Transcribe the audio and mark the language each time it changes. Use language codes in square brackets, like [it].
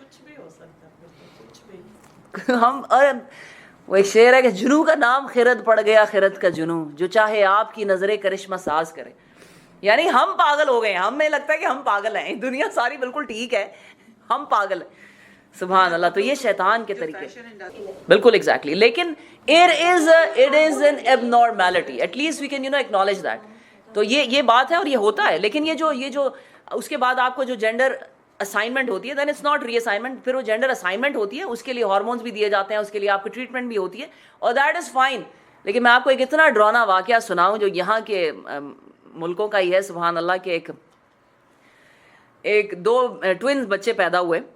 [ur] کچھ بھی ہو سکتا ہے، ہم اور وہ ایک شعر ہے کہ جنوں کا نام خرد پڑ گیا، خرد کا جنوں جو چاہے آپ کی نظریں کرشمہ ساز کرے. یعنی ہم پاگل ہو گئے ہیں، ہمیں لگتا ہے کہ ہم پاگل ہیں، دنیا ساری بالکل ٹھیک ہے، ہم پاگل ہیں. سبحان اللہ. تو یہ شیطان کے طریقے بالکل ایگزیکٹلی. لیکن [en] it is an abnormality, at least we can acknowledge that. [ur] تو یہ بات ہے اور یہ ہوتا ہے. لیکن یہ جو اس کے بعد آپ کو جو جینڈر اسائنمنٹ ہوتی ہے [en] then it's not reassignment, [ur] پھر وہ جینڈر اسائنمنٹ ہوتی ہے، اس کے لیے ہارمونس بھی دیے جاتے ہیں، اس کے لیے آپ کی ٹریٹمنٹ بھی ہوتی ہے، اور [en] That is fine. [ur] لیکن میں آپ کو ایک اتنا ڈراؤنا واقعہ سناؤں جو یہاں کے ملکوں کا ہی ہے سبحان اللہ، کہ ایک دو ٹوئنز بچے پیدا ہوئے.